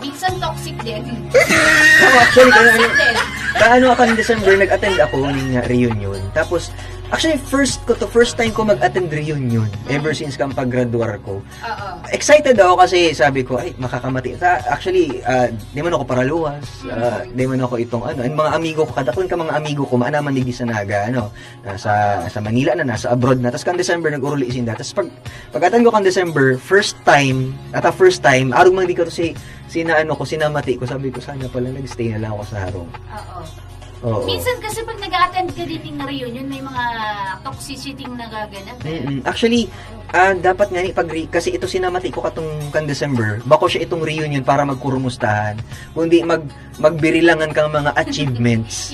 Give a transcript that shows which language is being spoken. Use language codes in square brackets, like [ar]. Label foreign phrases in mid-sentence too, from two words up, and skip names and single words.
[tl] Minsan toxic din. Actually, ako ng December, nag-attend ako ng reunion. [bik] Tapos, actually, [en] first time [bik] ko mag-attend reunion [en] ever since [bik] kang pag-graduar ko. [tl] Excited ako kasi sabi ko, ay, makakamati. [en] Actually, [bik] di man ako paraluwas, di man ako itong and mga amigo ko, kadakon ka mga amigo ko, maanaman digdi sa Naga, sa Manila na, nasa abroad na. Tapos kang December, nag-uruli isinda. Tapos pag-attend ko kang December, [en] first time, [bik] arong mang di ko to sinamati ko, sabi ko, sana pala nag-stay na lang ako sa harong. [tl] Oo. Minsan kasi pag nag-attend ka din ng reunion, may mga toxicity na gaganap. [bik] Actually, dapat nga kasi ito sinamati ko katong kan December, bako siya itong reunion para magkurumustahan, kundi magbirilangan kang mga achievements.